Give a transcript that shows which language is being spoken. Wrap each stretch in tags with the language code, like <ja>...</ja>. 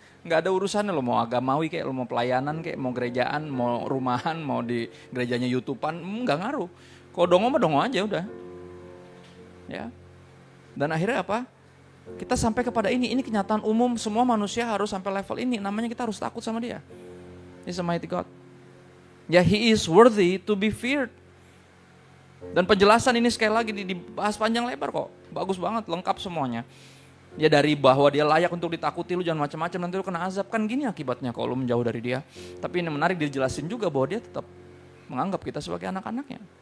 <id>Nggak ada urusannya lo mau agamawi kayak, lo mau pelayanan kayak, mau gerejaan, mau rumahan, mau di gerejanya YouTubean, nggak ngaruh. Kalau dongo aja udah. Ya. Dan akhirnya apa? Kita sampai kepada ini kenyataan umum, semua manusia harus sampai level ini, namanya kita harus takut sama dia.</id> <en>He's a mighty God. Ya, he is worthy to be feared.</en> <id>Dan penjelasan ini sekali lagi dibahas panjang lebar kok. Bagus banget, lengkap semuanya. Ya dari bahwa dia layak untuk ditakuti, lu jangan macam-macam nanti lu kena azab. Kan gini akibatnya kalau lu menjauh dari dia. Tapi ini menarik dijelasin juga bahwa dia tetap menganggap kita sebagai anak-anaknya.</id>